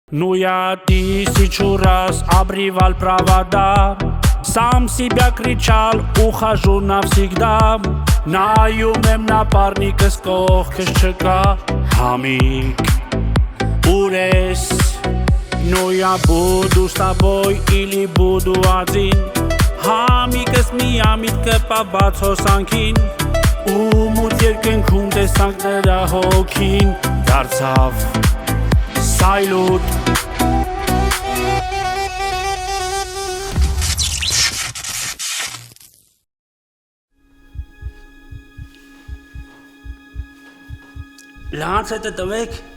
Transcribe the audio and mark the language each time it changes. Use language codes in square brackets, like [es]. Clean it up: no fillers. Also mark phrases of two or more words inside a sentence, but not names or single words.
[ru] Ну я тысячу раз обрывал провода, сам себя кричал, ухожу навсегда. [hy] Նայում напарникս կողքս չկա, համիկ, ուր ես, [ru] ну я буду с тобой или буду один. [hy] Համիկս միամիտ կպաբաց հոսանքին, ու մութ երկնքում տեսանք նրա հոգին, դարձավ սայլուտ. Լանց հետը տվեք.